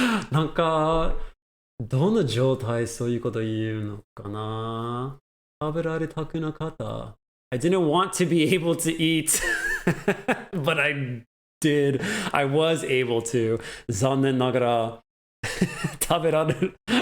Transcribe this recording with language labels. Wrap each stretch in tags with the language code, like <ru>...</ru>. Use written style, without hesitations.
<ja>なんか、どの状態そういうこと言うのかな？食べられたくなかった。</ja> <en>I didn't want to be able to eat, but I did. I was able to.</en> <ja>残念ながら食べられる。</ja>